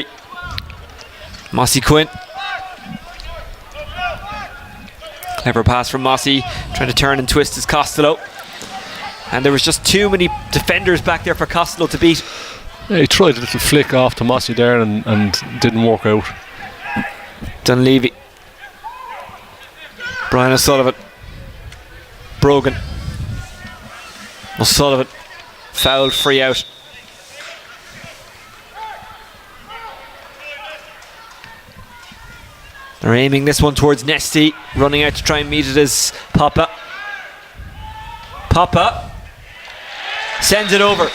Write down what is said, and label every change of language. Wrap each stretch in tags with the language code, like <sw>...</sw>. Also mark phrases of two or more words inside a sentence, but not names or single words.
<en>Mossy Quinn. Clever pass from Mossy, trying to turn and twist his Costello. And there was just too many defenders back there for Costello to beat. Yeah, he tried a little flick off to Mossy there and didn't work out. Dunleavy. Brian O'Sullivan. Brogan. O'Sullivan. Foul, free out. They're aiming this one towards Nesty. Running out to try and meet it is Papa. Papa sends it over.</en>